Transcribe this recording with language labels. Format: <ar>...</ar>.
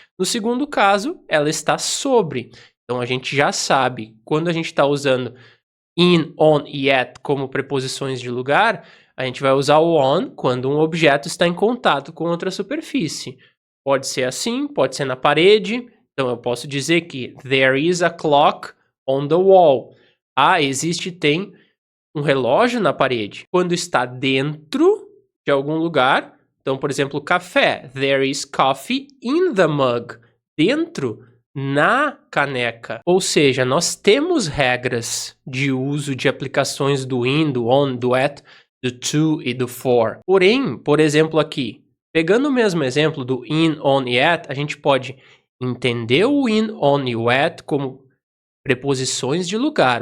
<pt>No segundo caso, ela está sobre. Então, a gente já sabe, quando a gente está usando in, on e at como preposições de lugar, a gente vai usar o on quando um objeto está em contato com outra superfície. Pode ser assim, pode ser na parede. Então, eu posso dizer que</pt> <en>there is a clock on the wall.</en> <pt>Tem um relógio na parede. Quando está dentro de algum lugar, então, por exemplo, café.</pt> <en>There is coffee in the mug.</en> <pt>Dentro, na caneca. Ou seja, nós temos regras de uso de aplicações do in, do on, do at, do to e do for. Porém, por exemplo aqui, pegando o mesmo exemplo do in, on e at, a gente pode entender o in, on e o at como preposições de lugar.</pt>